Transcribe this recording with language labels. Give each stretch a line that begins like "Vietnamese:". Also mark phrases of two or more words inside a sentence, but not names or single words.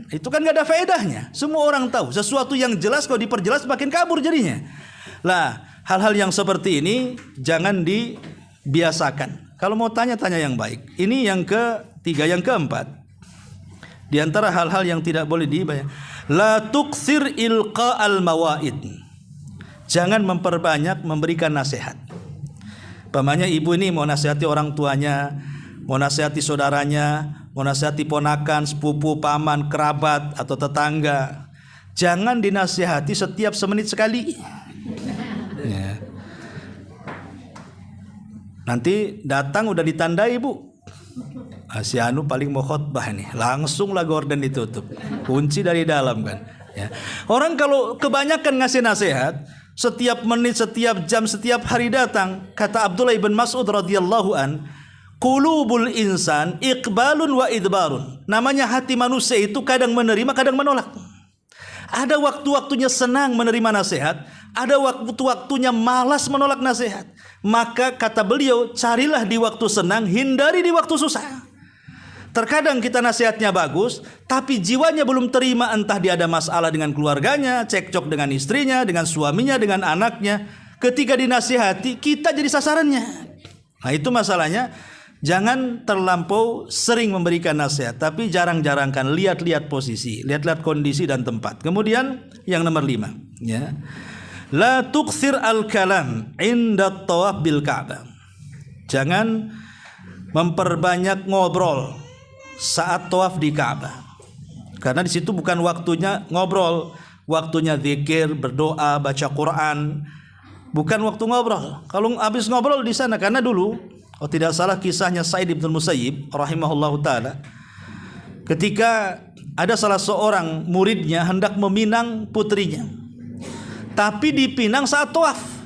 Indonesian: Itu kan nggak ada faedahnya. Semua orang tahu. Sesuatu yang jelas kalau diperjelas makin kabur jadinya. Lah hal-hal yang seperti ini jangan dibiasakan. Kalau mau tanya-tanya yang baik. Ini yang ketiga, yang keempat. Di antara hal-hal yang tidak boleh dibayar.
Arabic: لا تكثر إلقاء المواعظ.
Indonesian: Jangan memperbanyak memberikan nasihat. Pamannya ibu ini mau nasihati orang tuanya, mau nasihati saudaranya, mau nasihati ponakan, sepupu, paman, kerabat atau tetangga. Jangan dinasihati setiap semenit sekali. Ya. Nanti datang udah ditandai bu. Si anu paling mau khotbah nih, langsung lah gorden ditutup, kunci dari dalam kan. Ya. Orang kalau kebanyakan ngasih nasihat, setiap menit, setiap jam, setiap hari datang, kata Abdullah ibn Mas'ud
Arabic: رضي الله عن, قلوب الإنسان إقبال وإدبار.
Indonesian: Namanya hati manusia itu kadang menerima, kadang menolak. Ada waktu-waktunya senang menerima nasihat, ada waktu-waktunya malas menolak nasihat. Maka kata beliau, carilah di waktu senang, hindari di waktu susah. Terkadang kita nasihatnya bagus, tapi jiwanya belum terima, entah dia ada masalah dengan keluarganya, cekcok dengan istrinya, dengan suaminya, dengan anaknya. Ketika dinasihati, kita jadi sasarannya. Nah, itu masalahnya. Jangan terlampau sering memberikan nasihat, tapi jarang-jarangkan, lihat-lihat posisi, lihat-lihat kondisi dan tempat. Kemudian yang nomor 5, ya.
Arabic: لا تكثر الكلام عند طواف بالكعبة.
Indonesian: Jangan memperbanyak ngobrol saat tawaf di Ka'bah. Karena di situ bukan waktunya ngobrol, waktunya zikir, berdoa, baca Quran. Bukan waktu ngobrol. Kalau habis ngobrol di sana, karena dulu tidak salah kisahnya Sa'id bin Musayyib
Arabic: رحمه الله تعالى,
Indonesian: ketika ada salah seorang muridnya hendak meminang putrinya, tapi dipinang saat tawaf.